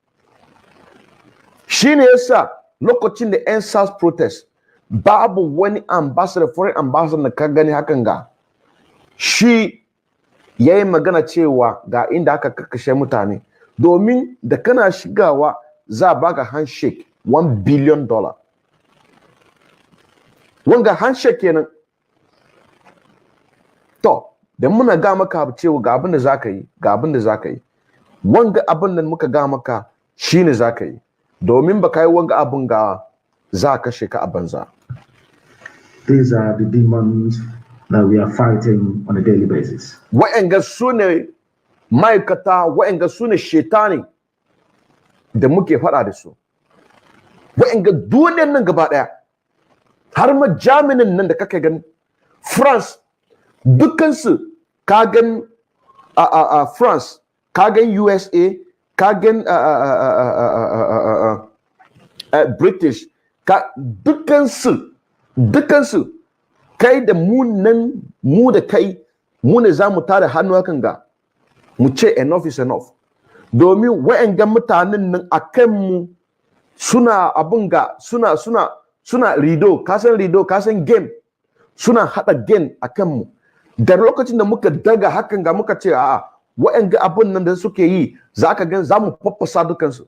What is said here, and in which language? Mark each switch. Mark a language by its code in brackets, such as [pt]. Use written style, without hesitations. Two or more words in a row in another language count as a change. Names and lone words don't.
[ha] Shi ne yasa lokacin da NSAS protest babu wani ambassador, [en] foreign ambassador [ha] da ka gani hakan ga shi yayi magana cewa ga inda aka kakkashe mutane, domin da kana shigawa za a baka handshake $1 billion. Wanga handshake kenan. To da muna ga maka cewa ga abin da zaka yi, ga abin da zaka yi, wanga abin da muka ga maka shine zaka yi, domin baka yi wanga abin ga za ka kashe ka a banza. [en] These are the demons that we are fighting on a daily basis. [ha] Wa'anga su ne ma'aikata, wa'anga su ne shetani da muke faɗa da su. Wa'anga duniyar nan gaba ɗaya, har ma Germany nan da kake gani, France, dukansu ka gan France, ka gan USA, ka gan British, dukansu kai da mu da kai mu ne za mu tada hannu hakan ga mu ce [en] enough is enough, [ha] domin wa'angan mutanen nan a kanmu suna abin ga suna rido, kasan game, suna hada game a kanmu. Da lokacin da muka daga hakan ga muka ce a'a wa'anga abin nan da suke yi za ka gan za mu faffasa dukansu.